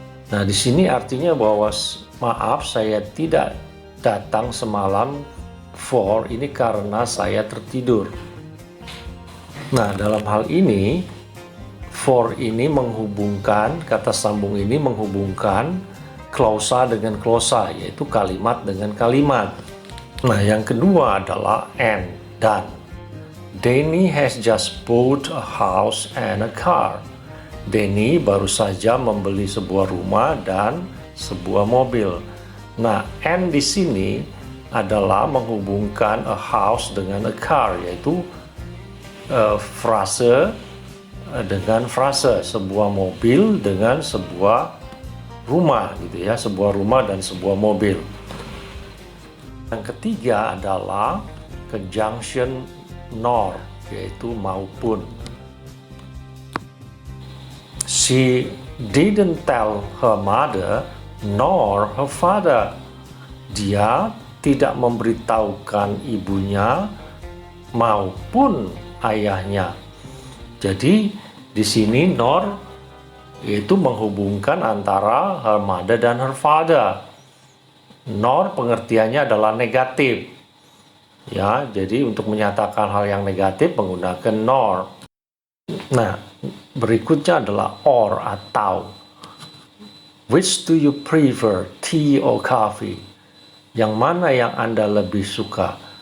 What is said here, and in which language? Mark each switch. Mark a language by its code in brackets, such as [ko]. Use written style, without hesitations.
[id] Nah, di sini artinya bahwa maaf saya tidak datang semalam, for ini karena saya tertidur. Nah, dalam hal ini, for ini menghubungkan, kata sambung ini menghubungkan klausa dengan klausa, yaitu kalimat dengan kalimat. Nah, yang kedua adalah and, dan. [en] Danny has just bought a house and a car. [id] Danny baru saja membeli sebuah rumah dan sebuah mobil. Nah, and di sini adalah menghubungkan [en] a house [id] dengan [en] a car, [id] yaitu frase dengan frase, sebuah mobil dengan sebuah rumah, gitu ya, sebuah rumah dan sebuah mobil. Yang ketiga adalah conjunction nor, yaitu maupun. [en] She didn't tell her mother nor her father. [id] Dia tidak memberitahukan ibunya maupun ayahnya. Jadi di sini nor itu menghubungkan antara [en] her mother [id] dan [en] her father. [id] Nor pengertiannya adalah negatif. Ya, jadi untuk menyatakan hal yang negatif menggunakan nor. Nah, berikutnya adalah or atau. [en] Which do you prefer, tea or coffee? [id] Yang mana yang Anda lebih suka?